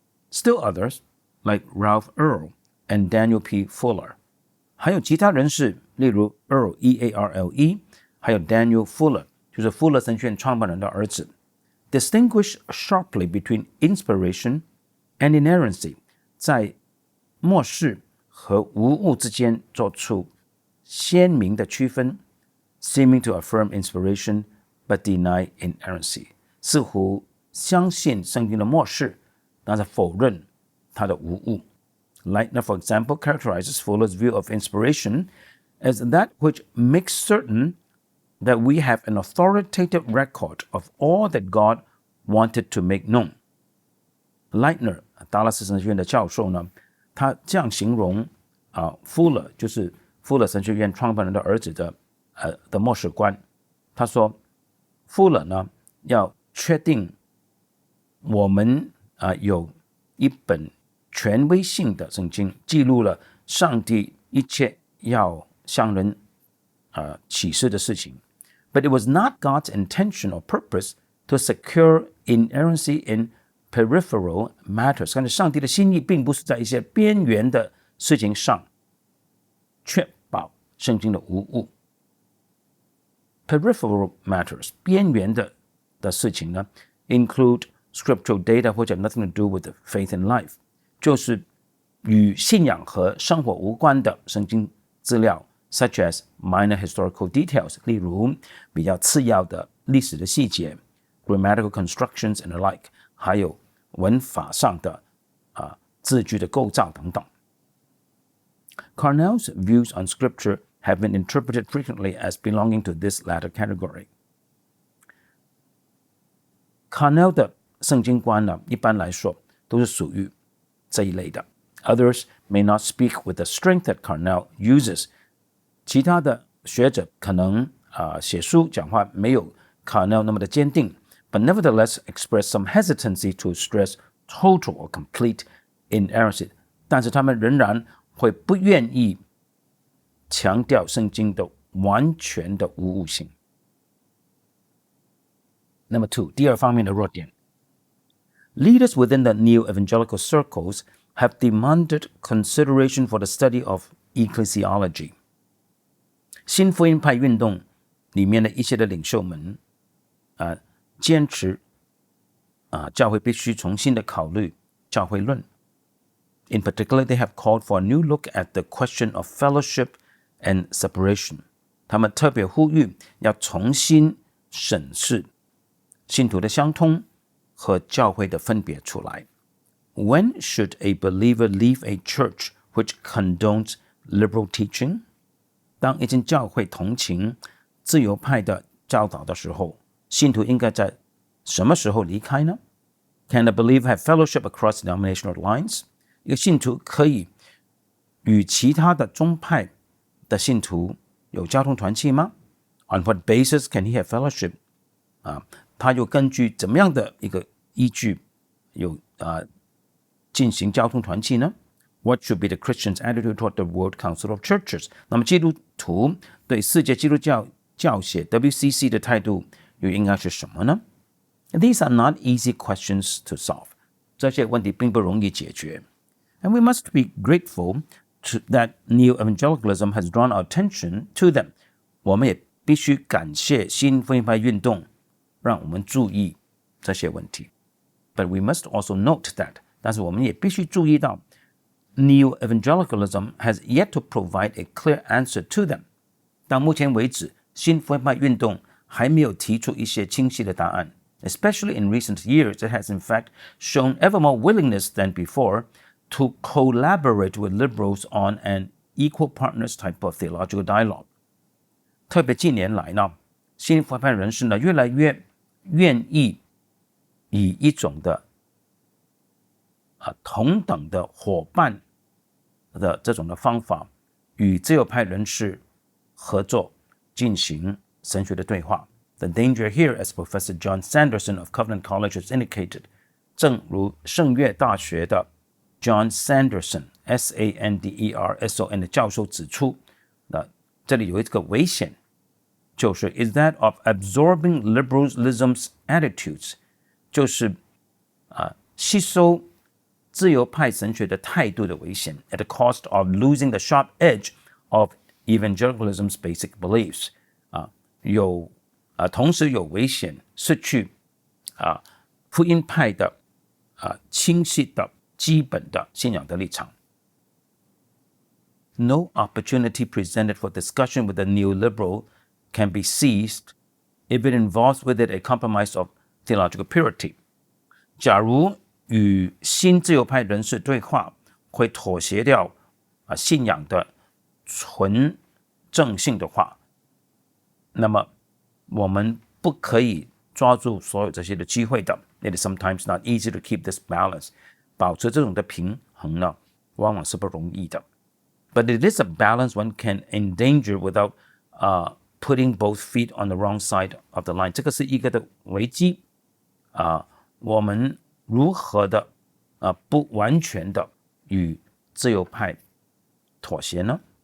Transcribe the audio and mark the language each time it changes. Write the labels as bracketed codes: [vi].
[en] Still others like Ralph Earl and Daniel P. [zh] Fuller， 还有其他人士，例如 Earl E-A-R-L-E， 还有 Daniel Fuller， 就是富勒神学院创办人的儿子。 [en] Distinguish sharply between inspiration and inerrancy， [zh] 在默示和无误之间做出鲜明的区分 ， [en] seeming to affirm inspiration but deny inerrancy， [zh] 似乎相信圣经的默示，但是否认它的无误。 [en] Leitner, for example, characterizes Fuller's view of inspiration as that which makes certain that we have an authoritative record of all that God wanted to make known。 [zh] Leitner 达拉斯神学院的教授呢，他这样形容Fuller， 就是富勒神学院创办人的儿子的默示观。他说Fuller呢要确定我们有一本权威性的圣经，记录了上帝一切要向人启示的事情。 [en] But it was not God's intention or purpose to secure inerrancy in peripheral matters. [zh] 但是上帝的心意并不是在一些边缘的事情上确保圣经的无误。 [en] Peripheral matters [zh] 边缘的事情呢 [en] include scriptural data which have nothing to do with the faith and life， [zh] 就是与信仰和生活无关的圣经资料 [en] such as minor historical details， [zh] 例如比较次要的历史的细节 [en] grammatical constructions and the like， [zh] 还有文法上的字句的构造等等。 [en] Cornell's views on scripture have been interpreted frequently as belonging to this latter category. [zh] Cornell 的圣经观呢，一般来说都是属于这一类的。 [en] Others may not speak with the strength that Cornell uses. [zh] 其他的学者可能写书讲话没有 Cornell 那么的坚定 [en] but nevertheless express some hesitancy to stress total or complete inerrancy. [zh] 但是他们仍然会不愿意强调圣经的完全的无误性。 [en] Number 2， [zh] 第二方面的弱点。 [en] Leaders within the new evangelical circles have demanded consideration for the study of ecclesiology. [zh] 新福音派运动里面的一些的领袖们坚持教会必须重新的考虑教会论。 [en] In particular, they have called for a new look at the question of fellowship and separation. [zh] 他们特别呼吁要重新审视信徒的相通和教会的分别出来。 [en] When should a believer leave a church which condones liberal teaching? [zh] 当一间教会同情自由派的教导的时候，信徒应该在什么时候离开呢？ [en] Can a believer have fellowship across denominational lines? [zh] 一个信徒可以与其他的宗派的信徒有交通团契吗？ [en] On what basis can he have fellowship? [zh] 他又根据怎么样的一个依据有进行交通团契呢？ [en] What should be the Christian's attitude toward the World Council of Churches? [zh] 那么基督徒对世界基督教教协 WCC 的态度又应该是什么呢？ [en] These are not easy questions to solve. [zh] 这些问题并不容易解决。 [en] And we must be grateful that neo-evangelicalism has drawn our attention to them. [zh] 我们也必须感谢新福音派运动让我们注意这些问题。 [en] But we must also note that, [zh] 但是我们也必须注意到 [en] neo-evangelicalism has yet to provide a clear answer to them. [zh] 到目前为止，新福音派运动还没有提出一些清晰的答案。 [en] Especially in recent years, it has in fact shown ever more willingness than before to collaborate with liberals on an equal partners type of theological dialogue. [zh] 特别近年来呢，新福音派人士呢越来越愿意以一种的同等的伙伴的这种的方法，与自由派人士合作进行神学的对话。 [en] The danger here, as Professor John Sanderson of Covenant College has indicated, [zh] 正如圣约大学的 John Sanderson Sanderson 的教授指出，这里有一个危险，就是 [en] is that of absorbing liberalism's attitudes， [zh] 就是吸收自由派神学的态度的危险 [en] at the cost of losing the sharp edge of evangelicalism's basic beliefs， [zh] 同时有危险失去福音派的清晰的基本的信仰的立场。 [en] No opportunity presented for discussion with the neoliberal can be seized if it involves with it a compromise of theological purity. [zh] 假如与新自由派人士对话会妥协掉信仰的纯正性的话，那么我们不可以抓住所有这些的机会的。 [en] It is sometimes not easy to keep this balance. [zh] 保持这种的平衡呢，往往是不容易的。 [en] But it is a balance one can endanger without putting both feet on the wrong side of the line. [zh] 这个是一个的危机我们如何的不完全的与自由派妥协呢